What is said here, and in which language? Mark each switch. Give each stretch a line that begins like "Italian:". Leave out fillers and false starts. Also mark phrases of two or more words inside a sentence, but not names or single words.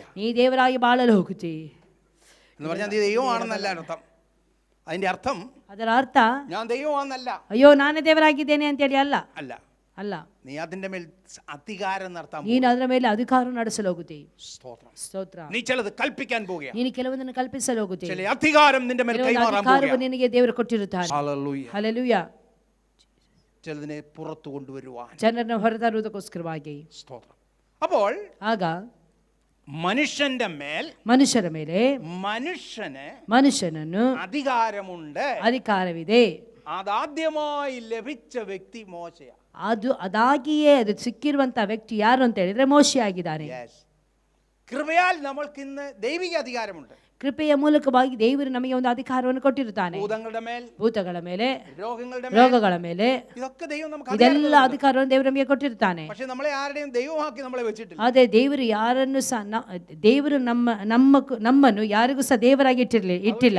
Kannada: നീ ದೇವರಾಗಿ ಬಾಳಲು ಹೋಗುತ್ತೀ
Malayalam: എന്ന് പറഞ്ഞാൽ നീ ദൈവമാണെന്നല്ല അർത്ഥം. അതിന്റെ അർത്ഥം,
Kannada: ಅದರ ಅರ್ಥ
Malayalam: ഞാൻ ദൈവമാണെന്നല്ല,
Kannada: ಅಯ್ಯೋ ನಾನೇ ದೇವರಾಗಿದ್ದೇನೆ ಅಂತೇಳಿ ಅಲ್ಲ.
Malayalam: അല്ല
Kannada: ಅಲ್ಲ,
Malayalam: നീ അതിന്റെ മേൽ അധികാരം നടത്താൻ,
Kannada: ನೀನು ಅದರ ಮೇಲೆ ಅಧಿಕಾರ ನಡೆಸಲು ಹೋಗುತ್ತೀ. ಸ್ತೋತ್ರ.
Malayalam: നീ ചിലത് കൽപ്പിക്കാൻ പോവുക.
Kannada: ನೀನು ಕೆಲವೊಂದನ್ನು ಕಲ್ಪಿಸಲು ಹೋಗುತ್ತೀ.
Malayalam: ചില അധികാരം നിന്റെ മേൽ കൈമാറാൻ പോവുക.
Kannada: ನಿನಗೆ ದೇವರು ಕೊಟ್ಟಿರುತ್ತಾನೆ. ಹಲ್ಲೆಲೂಯಾ.
Malayalam: ചിലതിനെ പുറത്തു കൊണ്ടുവരുവാൻ,
Kannada: ಜನರನ್ನು ಹೊರತರುವುದಕ್ಕೋಸ್ಕರವಾಗಿ.
Malayalam: അപ്പോൾ
Kannada: ಆಗ
Malayalam: മനുഷ്യന്റെ മേൽ,
Kannada: ಮನುಷ್ಯರ ಮೇಲೆ ಮನುಷ್ಯನನ್ನು ಅಧಿಕಾರವಿದೆ.
Malayalam: അതാദ്യമായി ലഭിച്ച വ്യക്തി മോശയാ.
Kannada: ಅದಾಗಿಯೇ ಅದು ಸಿಕ್ಕಿರುವಂತಹ ವ್ಯಕ್ತಿ ಯಾರು ಅಂತ ಹೇಳಿದ್ರೆ ಮೋಶೆ ಆಗಿದ್ದಾನೆ.
Malayalam: കൃപയാൽ നമ്മൾക്ക് ഇന്ന് ദൈവിക അധികാരമുണ്ട്.
Kannada: ಕೃಪೆಯ ಮೂಲಕವಾಗಿ ದೇವರು ನಮಗೆ ಒಂದು ಅಧಿಕಾರವನ್ನು ಕೊಟ್ಟಿರುತ್ತಾನೆ. ಭೂತಗಳ ಮೇಲೆ, ರೋಗಗಳ ಮೇಲೆ, ಇದೆಲ್ಲ ಅಧಿಕಾರವನ್ನು ದೇವರು ನಮಗೆ ಕೊಟ್ಟಿರುತ್ತಾನೆ. ಅದೇ ದೇವರು ಯಾರನ್ನು ಸಹ, ದೇವರು ನಮ್ಮನ್ನು ಯಾರಿಗೂ ಸಹ ದೇವರಾಗಿ ಇಟ್ಟಿಲ್ಲ.